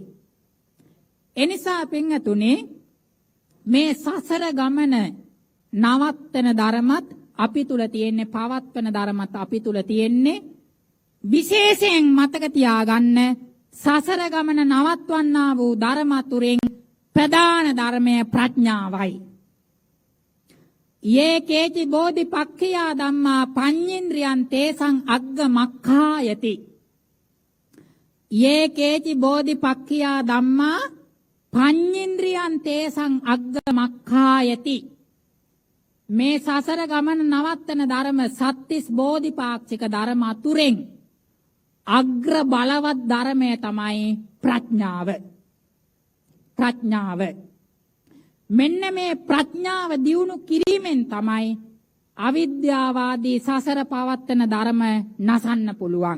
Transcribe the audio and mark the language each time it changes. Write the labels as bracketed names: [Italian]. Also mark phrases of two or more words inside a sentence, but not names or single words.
[Sinhala] එනිසා පින්තුනේ මේ සසර ගමන නවත්තන ධර්මත් අපි තුල තියෙන්නේ, පවත්වන ධර්මත් අපි තුල තියෙන්නේ. විශේෂයෙන් මතක තියාගන්න, සසර ගමන නවත්වන්නා වූ ධර්මතුරෙන් ප්‍රධාන ධර්මය ප්‍රඥාවයි. [Pali] යේ කේචි බෝධිපක්ඛියා ධම්මා පඤ්ඤේන්ද්‍රියං තේසං අග්ග මක්ඛායති. යේ කේචි බෝධිපක්ඛියා ධම්මා පඤ්ඤේන්ද්‍රියං තේසං අග්ග මක්ඛායති. [Sinhala] මේ සසර ගමන නවත්තන ධර්ම සත්‍තිස් බෝධිපාක්ෂික ධර්ම අතුරෙන් අග්‍ර බලවත් ධර්මය තමයි ප්‍රඥාව. ප්‍රඥාව. මෙන්න මේ ප්‍රඥාව දියුණු කිරීමෙන් තමයි අවිද්‍යාවාදී සසර පවත්තන ධර්ම නසන්න පුළුවන්.